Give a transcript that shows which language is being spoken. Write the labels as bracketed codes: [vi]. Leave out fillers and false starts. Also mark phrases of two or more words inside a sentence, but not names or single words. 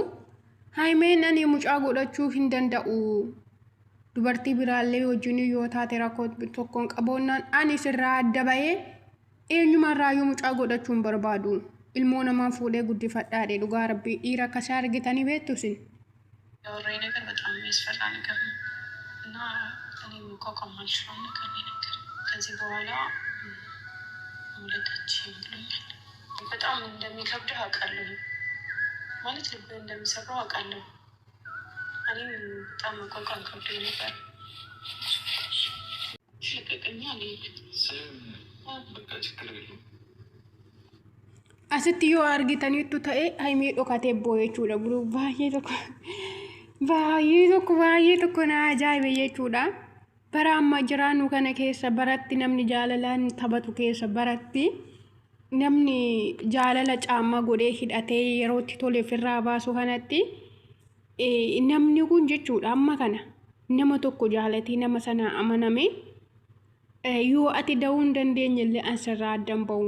[om] Haimeen ani mucaa godhachuu hin danda'u. Dubartii biraallee wajjin yoo taate rakkoo tokkoon qaboonnaan ani sirraa adda bahee eenyumarraayyuu mucaa godhachuu hin barbaadu. Ilmoo namaa fuudhee guddifadhaadhe dhugaa rabbii dhiira akkasii argitanii beektu isin? [am] ያወራኝ ነገር በጣም የሚያስፈራ ነገር ነው እና እኔ መቋቋም አልችለውም ነገር ነገር ከዚህ በኋላ መውለዳችን ብሎኛል። በጣም እንደሚከብድህ አውቃለሁ፣ ማለት ልብ እንደሚሰብረው አውቃለሁ። እኔም በጣም መቋቋም ከብዶኝ ነበር። ልቀቀኛ በቃ ችግር የለውም። [om] Asitti yoo argitaniittu ta'e haimee dhokatee boo'echuudha. Buruu baay'ee tokko na ajaa'ibe jechuudha. Bara amma jiraannu kana keessa baratti namni jaalalaan taphatu keessa baratti namni jaalala caammaa godhee hidhatee yerootti tole ofirraa baasu kanatti namni kun jechuudha amma kana nama tokko jaalatii nama sana amaname yoo ati da'uu hin dandeenye illee ansarraa addan ba'u.